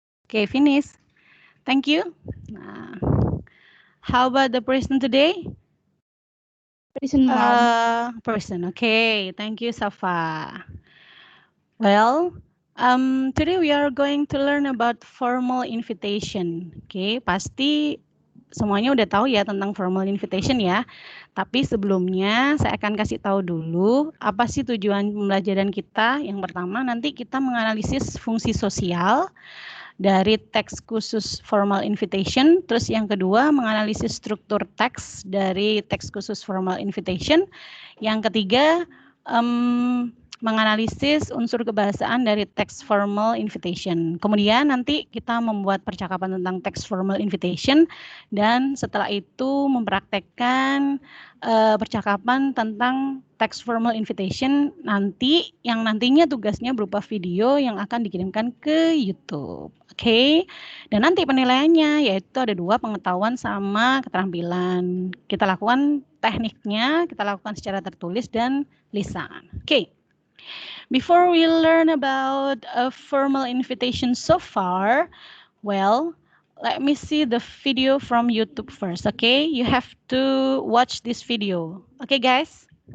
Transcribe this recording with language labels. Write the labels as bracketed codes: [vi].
[en] Okay, finish. Thank you. How about the person today? Present, Mom. Person, okay. Thank you, Safa. Well, today we are going to learn about formal invitation. [id] Okay, pasti semuanya udah tahu ya tentang formal invitation ya. Tapi sebelumnya saya akan kasih tahu dulu apa sih tujuan pembelajaran kita. Yang pertama nanti kita menganalisis fungsi sosial dari teks khusus formal invitation. Terus yang kedua menganalisis struktur teks dari teks khusus formal invitation. Yang ketiga menganalisis unsur kebahasaan dari teks formal invitation. Kemudian nanti kita membuat percakapan tentang teks formal invitation dan setelah itu mempraktekkan percakapan tentang teks formal invitation nanti yang nantinya tugasnya berupa video yang akan dikirimkan ke YouTube. Oke. Dan nanti penilaiannya yaitu ada 2, pengetahuan sama keterampilan. Kita lakukan tekniknya, kita lakukan secara tertulis dan lisan. Oke. [en] Before we learn about a formal invitation so far, well, let me see the video from YouTube first, okay? You have to watch this video. Okay, guys?